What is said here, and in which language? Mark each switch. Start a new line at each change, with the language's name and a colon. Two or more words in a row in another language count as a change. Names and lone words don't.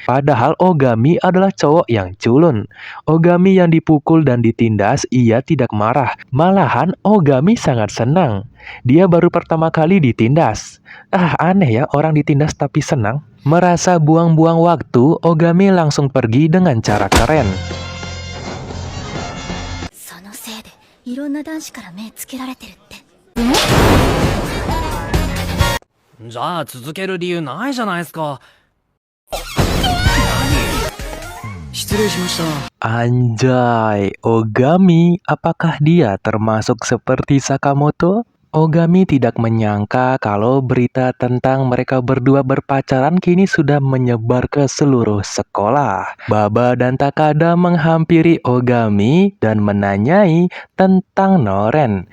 Indonesian: Padahal Ogami adalah cowok yang culun. Ogami yang dipukul dan ditindas, ia tidak marah. Malahan Ogami sangat senang. Dia baru pertama kali ditindas. Aneh ya, orang ditindas tapi senang. Merasa buang-buang waktu, Ogami langsung pergi dengan cara keren.
Japanese: そのせいでいろんな男子から目つけられてるって。じゃあ続ける理由ないじゃないですか。失礼しました。
Indonesian: Anjay, Ogami, apakah dia termasuk seperti Sakamoto? Ogami tidak menyangka kalau berita tentang mereka berdua berpacaran kini sudah menyebar ke seluruh sekolah. Baba dan Takada menghampiri Ogami dan menanyai tentang Noren.